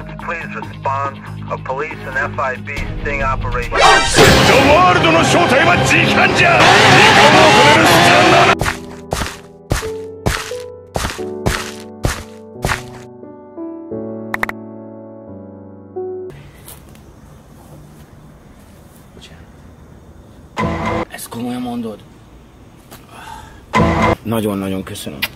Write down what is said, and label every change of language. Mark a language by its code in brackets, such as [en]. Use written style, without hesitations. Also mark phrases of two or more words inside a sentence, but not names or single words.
[en] please respond. A police and FIB sting operation. The world [ja] の正体は時間じゃ。時間を止める必要なら。 [hu] Ezt komolyan mondod? Nagyon-nagyon köszönöm.